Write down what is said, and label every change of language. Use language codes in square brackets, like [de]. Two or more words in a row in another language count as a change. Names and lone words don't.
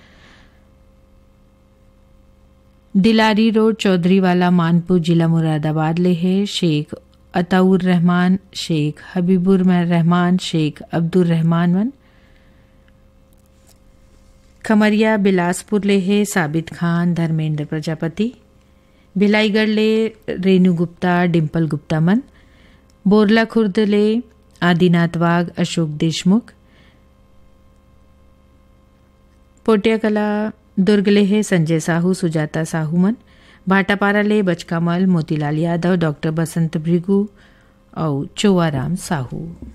[hne] दिलारी रोड चौधरीवाला मानपुर जिला मुरादाबाद ले है शेख अताउर रहमान, शेख हबीबुर रहमान, शेख अब्दुल रहमान मन। खमरिया बिलासपुर ले है साबित खान, धर्मेंद्र प्रजापति। भिलाईगढ़ ले रेणु गुप्ता, डिम्पल गुप्ता मन। बोरला खुर्द ले आदिनाथ वाघ, अशोक देशमुख। पोटियाकला दुर्ग ले है संजय साहू, सुजाता साहू मन। भाटापारा ले बचकामल, मोतीलाल यादव, डॉक्टर बसंत भृगु और चोवाराम साहू।